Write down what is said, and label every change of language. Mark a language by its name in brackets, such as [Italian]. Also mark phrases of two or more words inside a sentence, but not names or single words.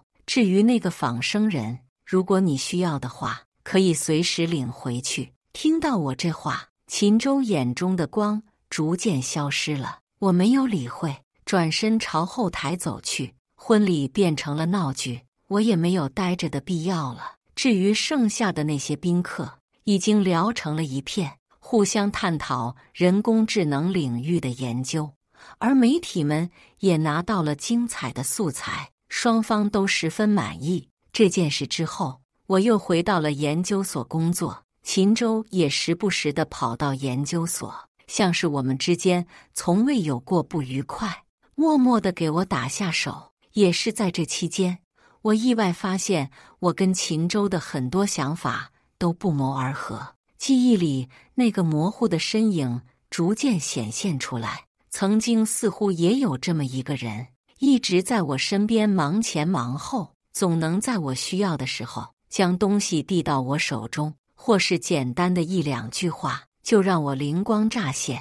[Chinese] 至於那個仿生人，如果你需要的話，可以隨時領回去。” 聽到我這話，秦州眼中的光逐漸消失了。我沒有理會，轉身朝後台走去。婚禮變成了鬧劇，我也沒有待着的必要了。至於剩下的那些賓客，已經聊成了一片，互相探討人工智能領域的研究，而媒體們也拿到了精彩的素材，雙方都十分滿意。這件事之後，我又回到了研究所工作，秦州也時不時地跑到研究所，像是我們之間從未有過不愉快，默默地給我打下手。也是在這期間，我意外發現我跟秦州的很多想法都不謀而合。記憶裡那個模糊的身影逐漸顯現出來，曾經似乎也有這麼一個人，一直在我身邊忙前忙後，總能在我需要的時候將東西遞到我手中，或是簡單的一兩句話就讓我靈光乍現。